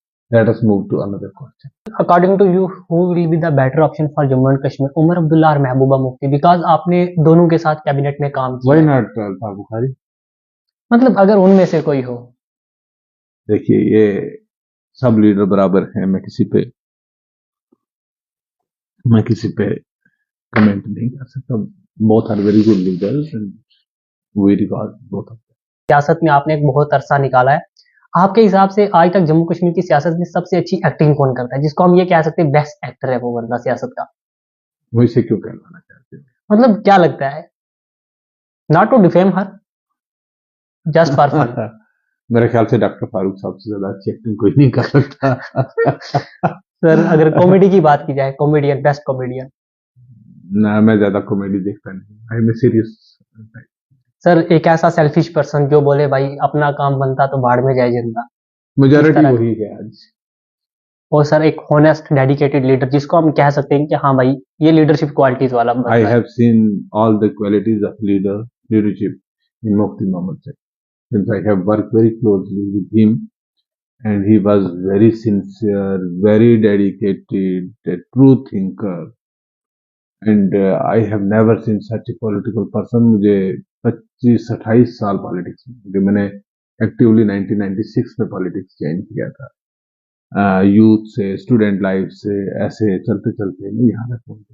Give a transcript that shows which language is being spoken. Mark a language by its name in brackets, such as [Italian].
[English] Let us move to another question. According to you, who will be the better option for Jammu and Kashmir, Omar Abdullah और महबूबा मुफ्ती? [Hindi] Because आपने दोनों के साथ cabinet में काम किया [English] Why [Hindi] है। [English] not Alfa Bukhari? [Hindi] मतलब अगर उनमें से कोई हो। देखिए ये सब लीडर बराबर हैं। मैं किसी पे कमेंट नहीं कर सकता। [English] Both are very good leaders and we regard both of them. [Hindi] सियासत में आपने एक बहुत अरसा निकाला है। आपके हिसाब से आज तक जम्मू कश्मीर की सियासत में सबसे अच्छी एक्टिंग कौन करता है, जिसको हम ये कह सकते हैं बेस्ट एक्टर है वो बंदा सियासत का? वैसे क्यों कहलाना चाहते हो? मतलब क्या लगता है? [English] Not to defame her, just for fun. [Hindi] मेरे ख्याल से डॉक्टर फारूक साहब से ज्यादा अच्छी एक्टिंग कोई नहीं कर सकता। सर अगर कॉमेडी की बात की जाए, कॉमेडियन, बेस्ट कॉमेडियन? ना मैं ज्यादा कॉमेडी देखता नहीं। [English] I am serious. [Hindi] सर एक ऐसा सेल्फिश पर्सन जो बोले भाई अपना काम बनता तो भाड़ में जाए जिंदा, इस [English] majority [Hindi] तरह? वही है आज। और सर एक होनेस्ट डेडिकेटेड लीडर जिसको हम कह सकते हैं कि हाँ भाई ये लीडरशिप क्वालिटीज वाला [English] I [Hindi] बंदा है। [English] have seen all the qualities of leadership in Mufti Muhammad Said. Since I have worked very closely with him, and he was very sincere, very dedicated, a true thinker, and I have never seen such a political person. [Hindi] मुझे 25-28 साल politics में, क्योंकि मैंने actively 1996 में politics join किया था। Youth से, student life से, ऐसे चलते चलते मैं यहाँ तक पहुंचा।